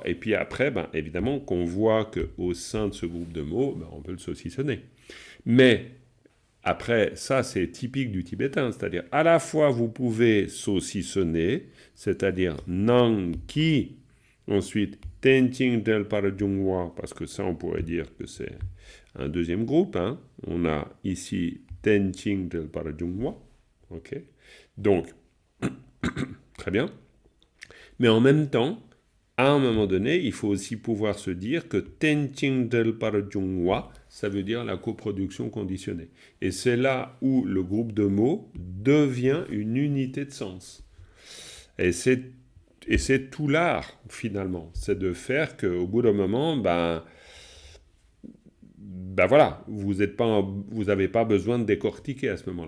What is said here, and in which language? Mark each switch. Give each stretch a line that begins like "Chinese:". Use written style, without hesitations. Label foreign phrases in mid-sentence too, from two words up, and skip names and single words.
French: Et puis après, évidemment, qu'on voit qu'au sein de ce groupe de mots, on peut le saucissonner. Mais après, ça, c'est typique du tibétain, c'est-à-dire à la fois vous pouvez saucissonner, c'est-à-dire
Tibetan: ནང་གི,
French: ensuite
Tibetan: རྟེན་ཅིང་འབྲེལ་བར་འབྱུང་བ,
French: parce que ça, on pourrait dire que c'est un deuxième groupe. On a ici
Tibetan: རྟེན་ཅིང་འབྲེལ་བར་འབྱུང་བ,
French: ok. Donc, très bien. Mais en même temps, à un moment donné, il faut aussi pouvoir se dire que
Tibetan: རྟེན་ཅིང་འབྲེལ་བར་འབྱུང་བ,
French: ça veut dire la coproduction conditionnée. Et c'est là où le groupe de mots devient une unité de sens. Et c'est tout l'art, finalement. C'est de faire qu'au bout d'un moment, voilà, vous n'avez pas besoin de décortiquer à ce moment-là.